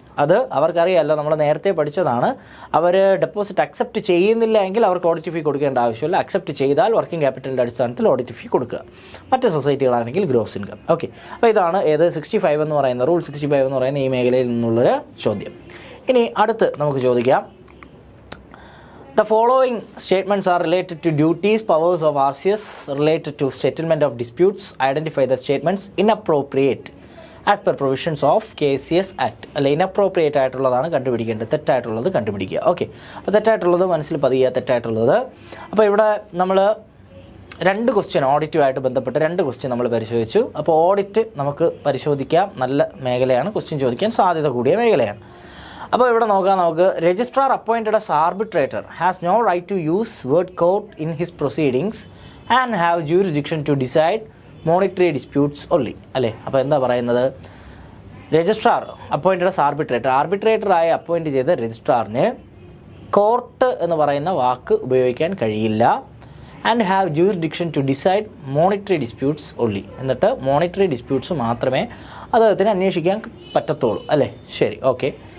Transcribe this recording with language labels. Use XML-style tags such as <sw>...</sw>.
<ml>അത് അവർക്കറിയാമല്ലോ, നമ്മൾ നേരത്തെ പഠിച്ചതാണ്. അവർ ഡെപ്പോസിറ്റ് അക്സെപ്റ്റ് ചെയ്യുന്നില്ല എങ്കിൽ അവർക്ക് ഓഡിറ്റ് ഫീ കൊടുക്കേണ്ട ആവശ്യമില്ല. അക്സെപ്റ്റ് ചെയ്താൽ വർക്കിംഗ് ക്യാപിറ്റലിൻ്റെ അടിസ്ഥാനത്തിൽ ഓഡിറ്റ് ഫീ കൊടുക്കുക. മറ്റ് സൊസൈറ്റികളാണെങ്കിൽ ഗ്രോസ് ഇൻകം. ഓക്കെ, അപ്പോൾ ഇതാണ് 65 എന്ന് പറയുന്ന റൂൾ 65 എന്ന് പറയുന്ന ഈ മേഖലയിൽ നിന്നുള്ളൊരു ചോദ്യം. ഇനി അടുത്ത് നമുക്ക് ചോദിക്കാം,</ml> <en>the following statements are related to duties, powers of RCS related to settlement of disputes. Identify the statements inappropriate as per provisions of KCS Act.</en> <ml>അല്ല, ഇനപ്രോപ്രിയേറ്റ് ആയിട്ടുള്ളതാണ് കണ്ടുപിടിക്കേണ്ടത്, തെറ്റായിട്ടുള്ളത് കണ്ടുപിടിക്കുക. ഓക്കെ, അപ്പോൾ തെറ്റായിട്ടുള്ളത് മനസ്സിൽ പതിയുക, തെറ്റായിട്ടുള്ളത്. അപ്പോൾ ഇവിടെ നമ്മൾ 2 ക്വസ്റ്റ്യൻ ഓഡിറ്റുമായിട്ട് ബന്ധപ്പെട്ട് 2 ക്വസ്റ്റ്യൻ നമ്മൾ പരിശോധിച്ചു. അപ്പോൾ ഓഡിറ്റ് നമുക്ക് പരിശോധിക്കാം, നല്ല മേഖലയാണ്, ക്വസ്റ്റ്യൻ ചോദിക്കാൻ സാധ്യത കൂടിയ മേഖലയാണ്. അപ്പോൾ ഇവിടെ നോക്കാം നമുക്ക്.</ml> <en>Registrar appointed as arbitrator has no right to use word court in his proceedings and have jurisdiction to decide monetary disputes only.</en> <ml>അല്ലേ, അപ്പോൾ എന്താ പറയുന്നത്?</ml> <en>registrar appointed as arbitrator,</en> <ml>ആർബിട്രേറ്ററായി appoint ചെയ്ത രജിസ്ട്രാറിന് കോർട്ട് എന്ന് പറയുന്ന വാക്ക് ഉപയോഗിക്കാൻ കഴിയില്ല.</ml> <en>And have jurisdiction to decide monetary disputes only.</en> <ml>എന്നിട്ട് മോണിറ്ററി ഡിസ്പ്യൂട്ട്സ് മാത്രമേ അദ്ദേഹത്തിന് അന്വേഷിക്കാൻ പറ്റത്തുള്ളൂ. അല്ലേ, ശരി, ഓക്കെ.</ml>